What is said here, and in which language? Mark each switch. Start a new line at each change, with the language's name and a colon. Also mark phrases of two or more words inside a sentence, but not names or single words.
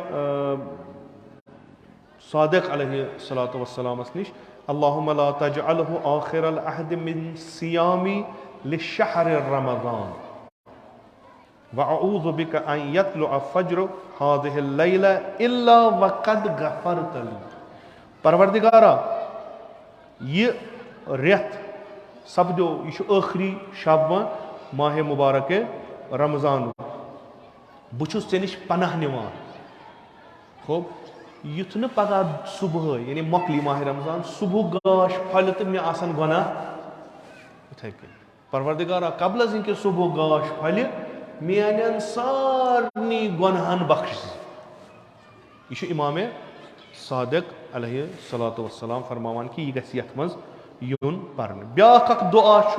Arabic: صادق عليه الصلاة والسلام निश اللهم لا تجعله آخر العهد من صيامي لشهر رمضان وأعوذ بك أن يطلع فجر هذه الليلة إلا وقد غفرت لي.
Kashmiri: परवरदिगारा यह रेत सपदो यह आखिरी शब माह मुबारक रमज़ान बहुस ऐ नश पनाह निवान खूब युथ न पगह सुबह यानी मकली माह रमज़ान सुबह गाश फल तो मे आसन गुनाह इथे कन परवरदिगारा कबल कि सुबह गाश फल मेन सारनी गुनाहन बख्श यह इमाम सादिक
Arabic: عليه الصلاة والسلام
Kashmiri: फरमावान कि यह गछ यथ मज युन परन ब्याख दुआ